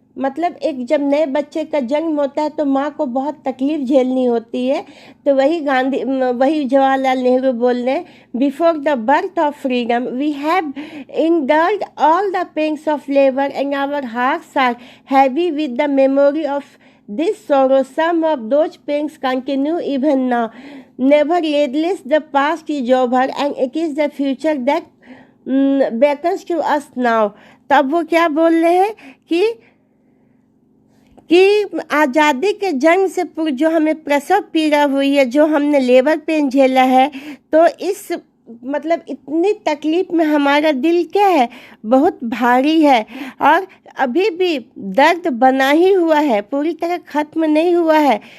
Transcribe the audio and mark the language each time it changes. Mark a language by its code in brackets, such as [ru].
[hi] मतलब एक जब नए बच्चे का जन्म होता है तो माँ को बहुत तकलीफ झेलनी होती है। तो वही जवाहरलाल नेहरू बोल रहे हैं, [en] Before the birth of freedom we have endured all the pains of labour and our hearts are heavy with the memory of this sorrow. Some of those pains continue even now. Nevertheless, the past is over and it is the future that beckons to us now. [hi] तब वो क्या बोल रहे हैं कि आज़ादी के जंग से पूर्व जो हमें प्रसव पीड़ा हुई है, जो हमने लेबर पेन झेला है, तो इस मतलब इतनी तकलीफ में हमारा दिल क्या है, बहुत भारी है और अभी भी दर्द बना ही हुआ है, पूरी तरह खत्म नहीं हुआ है।